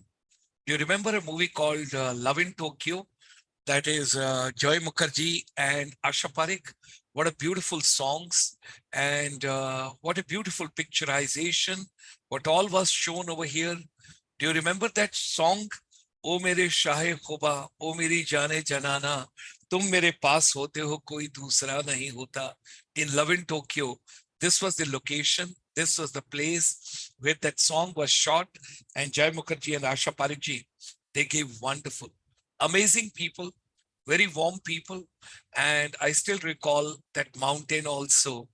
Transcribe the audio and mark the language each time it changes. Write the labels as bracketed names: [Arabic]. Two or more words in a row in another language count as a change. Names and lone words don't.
[English] Do you remember a movie called Love in Tokyo? That is Joy Mukherjee and Asha Parekh. What a beautiful songs, and what a beautiful picturization. What all was shown over here. Do you remember that song? [Hindi] ओ मेरे शाहे खोबा, ओ मेरी जाने जानाना, तुम मेरे पास होते हो, कोई दूसरा नहीं होता. [English] In Love in Tokyo, this was the location. This was the place where that song was shot, and Jai Mukherjee and Asha Parekh ji, they gave wonderful, amazing people, very warm people. And I still recall that mountain also.